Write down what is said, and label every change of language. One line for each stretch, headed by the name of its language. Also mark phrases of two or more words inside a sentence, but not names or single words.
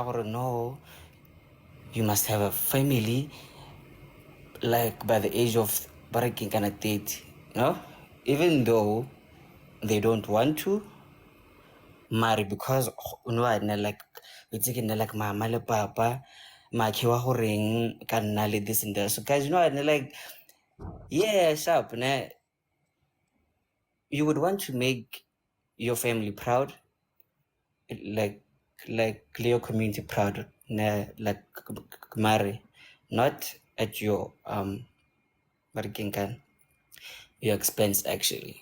English: Or no, you must have a family, like by the age of barking kind of 30, even though they don't want to marry because like it's like
Southern Sotho: mama le papa makhiwa horeng ka nna le
English: this and that. So guys, like yeah, sharp, you would want to make your family proud, like your community proud, like marry, not at your your expense actually.